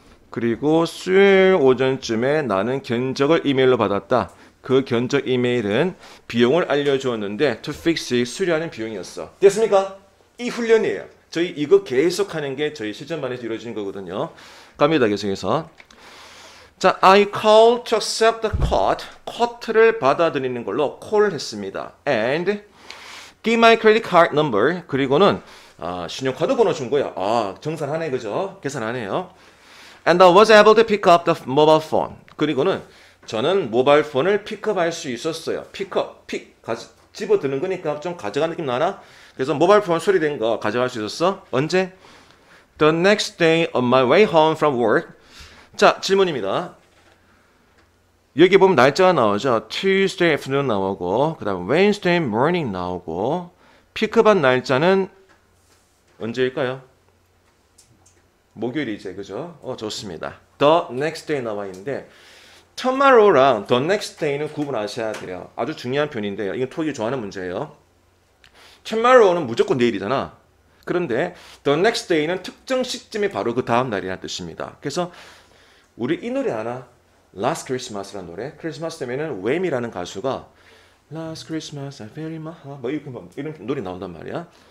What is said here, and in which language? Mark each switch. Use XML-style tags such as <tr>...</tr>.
<ko>그리고 수요일 오전쯤에 나는 견적을 이메일로 받았다. 그 견적 이메일은 비용을 알려주었는데</ko> <en>to fix it,</en> <ko>수리하는 비용이었어. 됐습니까? 이 훈련이에요. 저희 이거 계속하는 게 저희 실전반에서 이루어지는 거거든요. 갑니다. 계속해서.</ko> <en>자, I called to accept the quote.</en> <ko>quote를 받아들이는 걸로 call 했습니다.</ko> <en>And give my credit card number.</en> <ko>그리고는 신용카드 번호 준 거야. 정산하네, 그죠? 계산하네요.</ko> <en>And I was able to pick up the mobile phone.</en> <ko>그리고는 저는 모바일 폰을 픽업할 수 있었어요. 집어드는 거니까 좀 가져간 느낌 나나? 그래서 모바일 폰 수리된 거 가져갈 수 있었어. 언제?</ko> <en>The next day on my way home from work.</en> <ko>자, 질문입니다. 여기 보면 날짜가 나오죠. Tuesday afternoon 나오고 그 다음 Wednesday morning 나오고 픽업한 날짜는 언제일까요? 목요일이지, 그죠? 좋습니다. The next day 나와 있는데 tomorrow랑 the next day는 구분하셔야 돼요. 아주 중요한 표현인데요. 이건 토익이 좋아하는 문제예요. tomorrow는 무조건 내일이잖아. 그런데 the next day는 특정 시점이 바로 그 다음 날이라는 뜻입니다. 그래서 우리 이 노래 아나? Last Christmas라는 노래. 크리스마스 때문에는 웸이라는 가수가</ko> <en>Last Christmas, I very my heart</en> <ko>이런 노래 나온단 말이야.</ko>